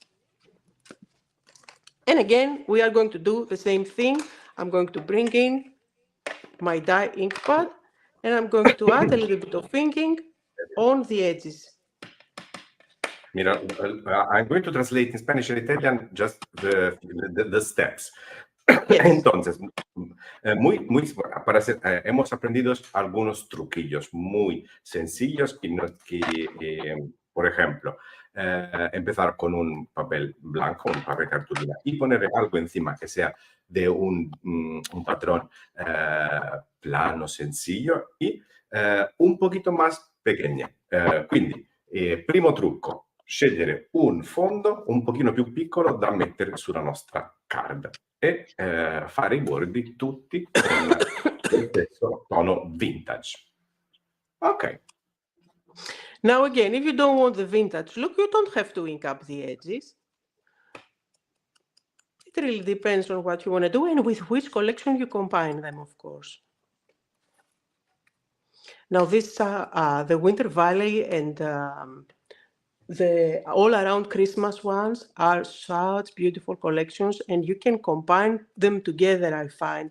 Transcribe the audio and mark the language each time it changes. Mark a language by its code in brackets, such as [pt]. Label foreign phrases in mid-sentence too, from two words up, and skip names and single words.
[en] And again, we are going to do the same thing. I'm going to bring in my dye ink pad and I'm going to add a little bit of inking on the edges. Mira, I'm going to translate in Spanish and Italian just the steps. Yes. [es] Entonces, hemos aprendido algunos truquillos muy sencillos que por ejemplo, empezar con un papel blanco, un papel cartulina y poner algo encima que sea de un patrón plano, sencillo y un poquito más pequeño. [it] Quindi, primo trucco, scegliere un fondo un pochino più piccolo da mettere sulla nostra card e fare i bordi tutti con lo stesso tono vintage. [en] Ok. Now again, if you don't want the vintage look, you don't have to ink up the edges. It really depends on what you want to do and with which collection you combine them, of course. Now this the Winter Valley and the All Around Christmas ones are such beautiful collections and you can combine them together, I find.